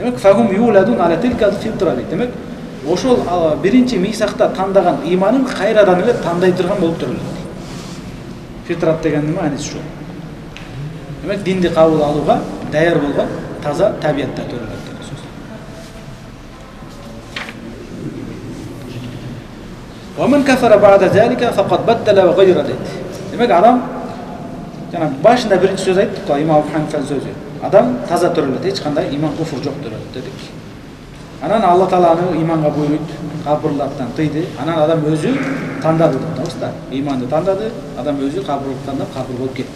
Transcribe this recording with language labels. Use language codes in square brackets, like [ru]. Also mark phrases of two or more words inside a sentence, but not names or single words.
[ky] Демек [ar] فهم يولدون على تلك الفطرة [ky] дейт. Демек ошол биринчи мисакта тандаган ыйманын кайрадан эле тандай турган болуп төрөлөт. Фитрат дегендин маанисі ушул. Демек динди кабыл алууга даяр болгон таза табиятта төрөлөт деген сөз. [ar] ومن كفر بعد ذلك فقد بدل وغير дейт. [ky] Демек адам жана башында биринчи сөз айттык го, имам Абу Ханифа сөзү. Адам таза төрөлөт, эч кандай иман куфур жок төрөлөт дедик. Анан Алла Таала аны иманга буйруйт, капырлыктан тыйды. Анан адам өзү тандады деп атабыз да. Иманды тандады, адам өзү капырлыктан да капыр болуп кетти.